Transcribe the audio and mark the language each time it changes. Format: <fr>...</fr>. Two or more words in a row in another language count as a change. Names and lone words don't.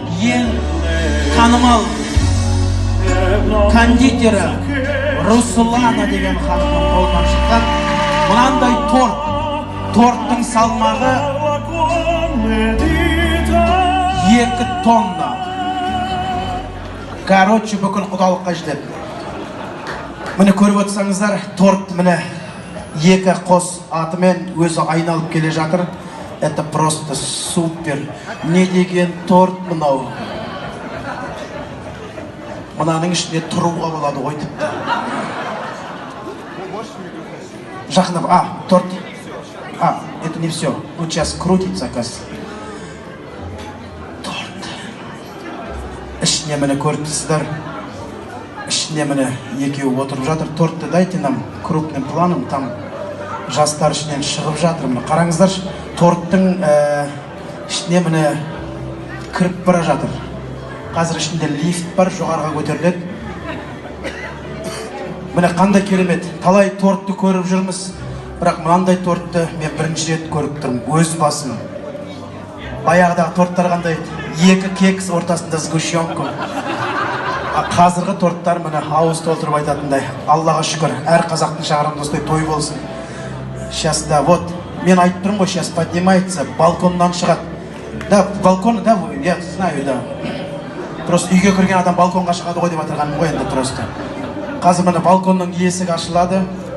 <kk>ең танымал кондитері Руслана деген ханымның қолынан шыққан мынандай торттың салмағы 2 тонна. Короче, бүкіл құдалыққа жетеді. Міне көріп отырсаңыздар, торт міне 2 қос атымен өзі айналып келе жатыр.</kk> <ru>Это просто супер.</ru> <kk>Не деген торт мынау. Мынаның ішінде тұруға болады ғой тіпті. Жақындап, торт.</kk> <ru>Это не все. Вот сейчас крутится, оказывается.</ru> <kk>Торт. Ішіне міне көріп тұрсыздар. Ішіне міне екеуі отырып жатыр.</kk> <ru>Тортты дайте нам крупным планом.</ru> <kk>Там жастар ішінен шығып жатыр. Міне қараңыздаршы. Торттың ішіне міне кіріп бара жатыр. Қазір ішінде лифт бар, жоғарға көтеріледі. Міне қандай керемет. Талай тортты көріп жүрміз. Бірақ мынандай тортты мен бірінші рет көріп тұрмын. Өз басым. Баяғыдағы торттар қандай? 2 кекс ортасында сгущенка. Қазіргі торттар міне ауыз толтырып айтатындай. Аллаға шүкір, әр қазақтың шағырында осындай той болсын.</kk> <ru>Сейчас, да, вот.</ru> <kk>Мен айтып тұрмын ғой,</kk> <ru>сейчас поднимается,</ru> <kk>балконнан шығады.</kk> <ru>Да, балкон, да, я знаю, да.</ru> <kk>Просто үйге кірген адам балконға шығады ғой деп атырғаным ғой енді просто. Қазір міне балконның есігі ашылады.</kk>